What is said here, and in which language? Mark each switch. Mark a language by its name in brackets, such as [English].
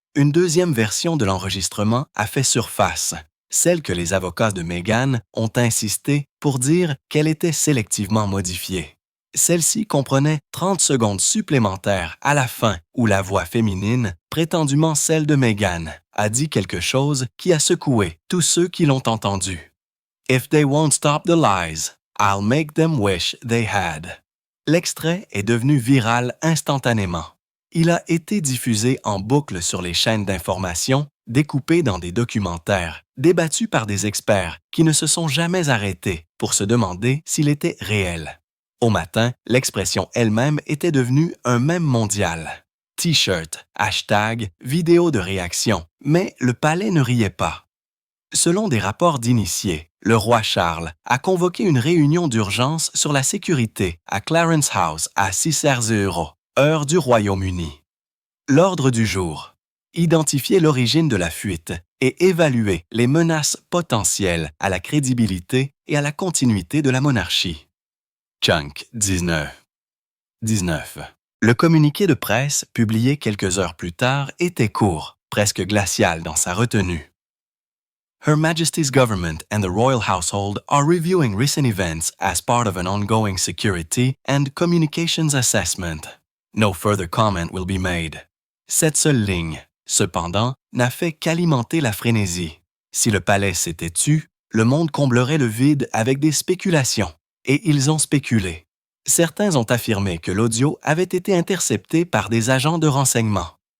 [French] Une deuxième version de l'enregistrement a fait surface, celle que les avocats de Meghan ont insisté pour dire qu'elle était sélectivement modifiée. Celle-ci comprenait 30 secondes supplémentaires à la fin où la voix féminine, prétendument celle de Meghan, a dit quelque chose qui a secoué tous ceux qui l'ont entendu. [English] If they won't stop the lies, I'll make them wish they had. [French] L'extrait est devenu viral instantanément. Il a été diffusé en boucle sur les chaînes d'information, découpé dans des documentaires, débattu par des experts qui ne se sont jamais arrêtés pour se demander s'il était réel. Au matin, l'expression elle-même était devenue un mème mondial. T-shirt, hashtag, vidéo de réaction, mais le palais ne riait pas. Selon des rapports d'initiés, le roi Charles a convoqué une réunion d'urgence sur la sécurité à Clarence House à 6h00, heure du Royaume-Uni. L'ordre du jour: identifier l'origine de la fuite et évaluer les menaces potentielles à la crédibilité et à la continuité de la monarchie. Chunk 19. Le communiqué de presse, publié quelques heures plus tard, était court, presque glacial dans sa retenue. [English] Her Majesty's government and the royal household are reviewing recent events as part of an ongoing security and communications assessment. No further comment will be made. [French] Cette seule ligne, cependant, n'a fait qu'alimenter la frénésie. Si le palais s'était tu, le monde comblerait le vide avec des spéculations. Et ils ont spéculé. Certains ont affirmé que l'audio avait été intercepté par des agents de renseignement.